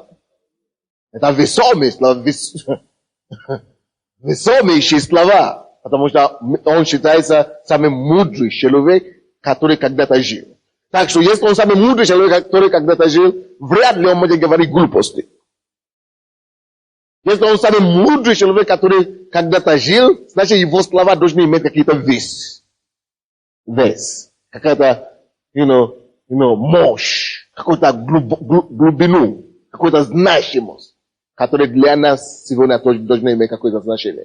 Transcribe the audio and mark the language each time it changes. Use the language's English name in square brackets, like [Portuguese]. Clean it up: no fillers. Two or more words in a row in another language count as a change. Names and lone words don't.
[Russian] Это весомые слова, весомейшие слова, потому что он считается самым мудрым человеком, который когда-то жил. Так что если он самый мудрый человек, который когда-то жил, вряд ли он может говорить глупости. [Polish] Jest on samym mądry człowiek, który [Russian] когда-то жил, значит, его слова должны иметь какие-то вес. Вес. Какая-то, мощь, какую-то глубину, какую-то значимость, которая для нас сегодня тоже должна иметь какое-то значение.